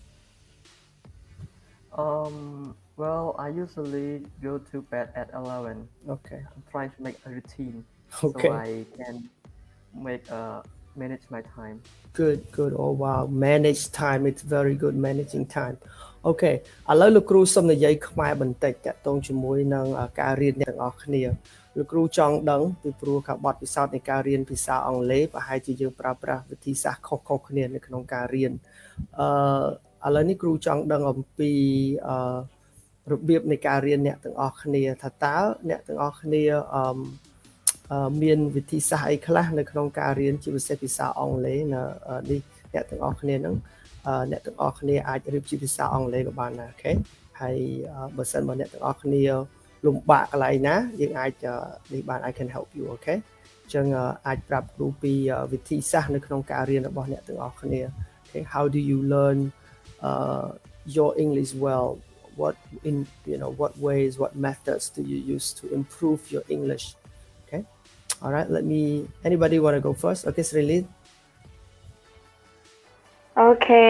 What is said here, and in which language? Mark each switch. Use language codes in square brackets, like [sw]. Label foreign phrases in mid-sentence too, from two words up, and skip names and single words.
[en] Well, I usually go to bed at 11. Okay. I'm trying to make a routine Okay. so I can manage my time. Good. Oh wow, manage time. It's very good managing time. [km] Okay ឥឡូវលោកគ្រូសូមនិយាយខ្មែរបន្តិចតាក់ទងជាមួយនឹងការរៀនទាំងអស់គ្នាលោកគ្រូចង់ដឹងពីព្រោះការបទពិសោធន៍នៃការរៀនភាសាអង់គ្លេសប្រហែលជាយើងប្រើប្រាស់វិធី សាស្ត្រខុសៗគ្នានៅក្នុងការរៀនឥឡូវនេះគ្រូចង់ដឹងអំពីរបៀបនៃការរៀនអ្នកទាំងអស់គ្នាថាតើអ្នកទាំងអស់គ្នាមានវិធីសាស្ត្រអីខ្លះនៅក្នុងការរៀនជាពិ សេសភាសាអង់គ្លេសនៅនេះអ្នកទាំងអស់គ្នានឹងអ្នកទាំងអស់គ្នាអាចរៀបជាភាសាអង់គ្លេសក៏បាន ដែរអូខេហើយបើសិនបើអ្នកទាំងអស់គ្នាលំបាកកន្លែងណាយើងអាចនេះបាន [en] I can help you [km] អូខេអញ្ចឹងអាចប្រាប់គ្រូពីវិធីសាស្ត្រនៅក្នុងការរៀនរបស់អ្នកទាំងអស់គ្នា [en] okay how do you learn your English well what in what ways what methods do you use to improve your English okay all right anybody want to go first okay [km] Srilin [en] Okay.